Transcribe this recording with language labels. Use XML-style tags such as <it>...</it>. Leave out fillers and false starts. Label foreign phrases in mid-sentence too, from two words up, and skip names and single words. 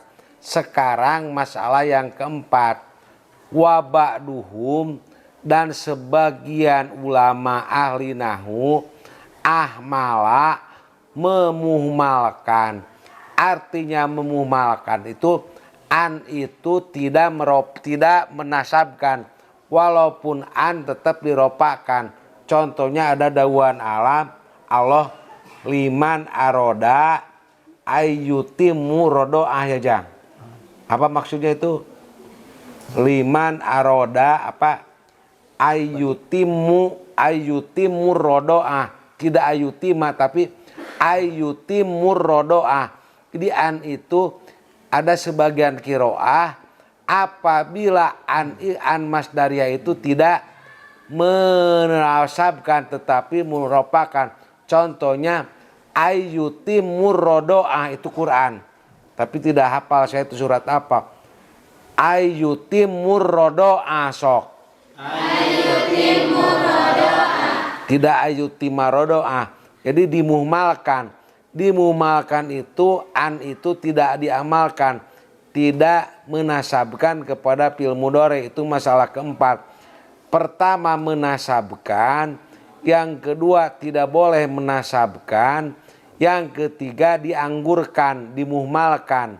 <id>Sekarang masalah yang keempat,</id> <ar>وبعضهم</ar> <id>dan sebagian ulama ahli nahwu ahmala memuhmalkan. Artinya memuhmalkan itu an itu tidak menasabkan, walaupun an tetap diropakan. Contohnya ada dawuhan Allah</id> <ar>لمن أراد أن يتم الرضاعة</ar> <id>ya Jang. Apa maksudnya itu?</id> <ar>لمن أراد apa? أن يتم الرضاعة.</ar> <id>Tidak ayyutima tapi</id> <ar>أن يتم الرضاعة.</ar> <id>Jadi an itu ada sebagian kiroah apabila</id> <ar>أن مصدرية</ar> <id>itu tidak menasabkan tetapi merupakan. Contohnya</id> <ar>أن يتم الرضاعة</ar> <id>itu Quran. Tapi tidak hafal saya itu surat apa.</id> <ar>أن يتم الرضاعة sok. أن يتم الرضاعة. Tidak أن يتم الرضاعة.</ar> <id>Jadi dimuhmalkan. Dimuhmalkan itu an itu tidak diamalkan. Tidak menasabkan kepada</id> <ar>فعل مضارع.</ar> <id>Itu masalah keempat. pertama menasabkan, yang kedua tidak boleh menasabkan, yang ketiga dianggurkan, dimuhmalkan.</id>